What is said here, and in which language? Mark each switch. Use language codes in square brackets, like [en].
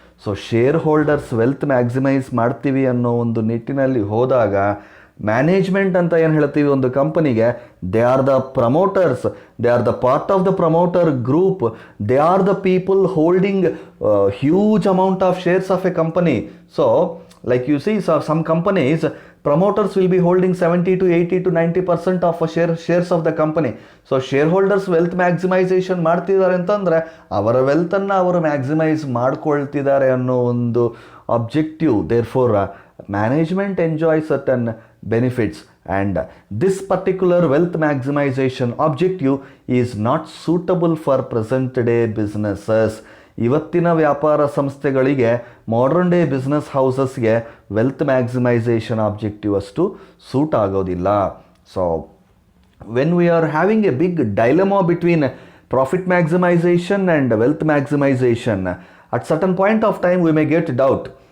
[kn] So share holders wealth maximise ಮಾಡ್ತೀವಿ ಅನ್ನೋ ಒಂದು ನಿಟ್ಟಿನಲ್ಲಿ ಹೋದಾಗ ಮ್ಯಾನೇಜ್ಮೆಂಟ್ ಅಂತ ಏನು ಹೇಳ್ತೀವಿ ಒಂದು ಕಂಪನಿಗೆ, [en] They are the promoters, they are the part of the promoter group, they are the people holding huge amount of shares of a company. So like you see some companies, promoters will be holding 70 to 80 to 90% of shares of the company. So shareholders wealth maximization [kn] ಮಾಡ್ತಿದ್ದಾರೆ ಅಂತಂದರೆ ಅವರ ವೆಲ್ತನ್ನು ಅವರು maximise ಮಾಡ್ಕೊಳ್ತಿದ್ದಾರೆ ಅನ್ನೋ ಒಂದು objective. [en] Therefore management enjoys certain benefits, and this particular wealth maximization objective is not suitable for present day businesses. [kn] ಇವತ್ತಿನ ವ್ಯಾಪಾರ ಸಂಸ್ಥೆಗಳಿಗೆ, modern day business ಹೌಸಸ್ಗೆ wealth maximisation objective ಅಷ್ಟು ಸೂಟ್ ಆಗೋದಿಲ್ಲ. [en] So when we are having a big dilemma between profit maximisation and wealth maximisation, at certain point of time we may get doubt.